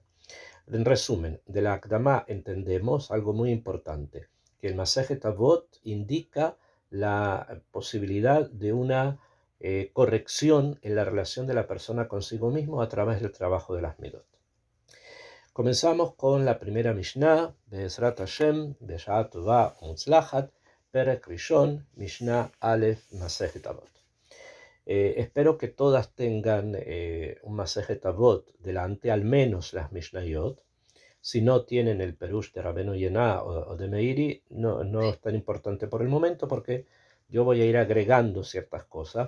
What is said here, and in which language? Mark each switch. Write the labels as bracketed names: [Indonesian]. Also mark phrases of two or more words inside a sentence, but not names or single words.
[Spanish] En resumen, de la Akdamá entendemos algo muy importante, que el Masejet Avot indica la posibilidad de una corrección en la relación de la persona consigo mismo a través del trabajo de las midot. Comenzamos con la primera Mishnah, [Hebrew] בעזרת השם בשעה טובה ומוצלחת פרק ראשון משנה א מסכת אבות. [Spanish] Espero que todas tengan un Masejet Avot delante, al menos las Mishnayot. Si no tienen el Perush de Rabbeinu Yonah o de Meiri, no es tan importante por el momento, porque yo voy a ir agregando ciertas cosas.